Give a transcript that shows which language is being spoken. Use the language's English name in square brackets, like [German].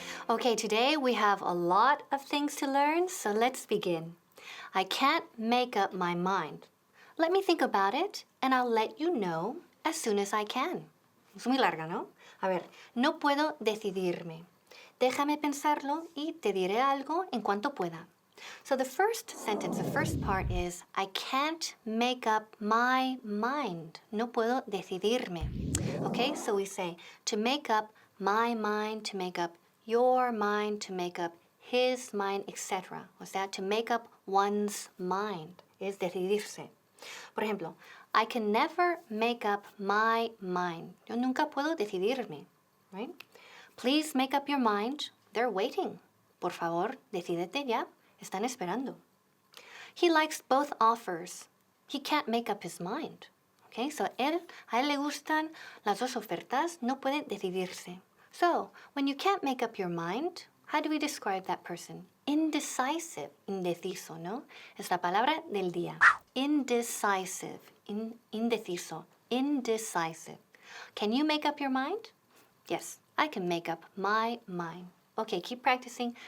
[English] Okay, today we have a lot of things to learn, so let's begin. I can't make up my mind. let me think about it and I'll let you know as soon as I can. [Spanish] Es muy larga, ¿no? A ver, no puedo decidirme. Déjame pensarlo y te diré algo en cuanto pueda. [English] So the first sentence, the first part is, I can't make up my mind. [Spanish] No puedo decidirme. [English] Okay, so we say, to make up my mind, to make up your mind, to make up his mind, etc. [Spanish] O sea, to make up one's mind es decidirse. Por ejemplo, [English] I can never make up my mind. [Spanish] Yo nunca puedo decidirme, right? [English] Please make up your mind. They're waiting. [Spanish] Por favor, decídete ya. Están esperando. [English] He likes both offers. He can't make up his mind. [Spanish] Okay, so a él le gustan las dos ofertas, no puede decidirse. [English] So, when you can't make up your mind, how do we describe that person? [Spanish] Indecisive, indeciso, ¿no? Es la palabra del día. [English] Indecisive, indeciso, indecisive. Can you make up your mind? Yes, I can make up my mind. Okay, keep practicing.